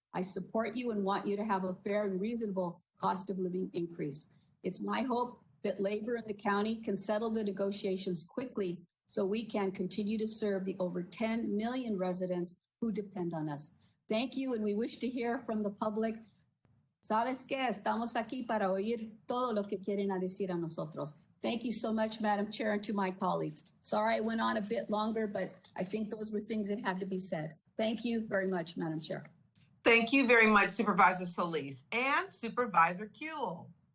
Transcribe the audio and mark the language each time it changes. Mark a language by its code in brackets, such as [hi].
[en] I support you and want you to have a fair and reasonable cost of living increase. It's my hope that labor in the county can settle the negotiations quickly so we can continue to serve the over 10 million residents who depend on us. Thank you, and we wish to hear from the public. [es] ¿Sabes qué? Estamos aquí para oír todo lo que quieren decir a nosotros. [en] Thank you so much, Madam Chair, and to my colleagues. Sorry I went on a bit longer, but I think those were things that had to be said. Thank you very much, Madam Chair. Thank you very much, Supervisor Solis and Supervisor Kuehl.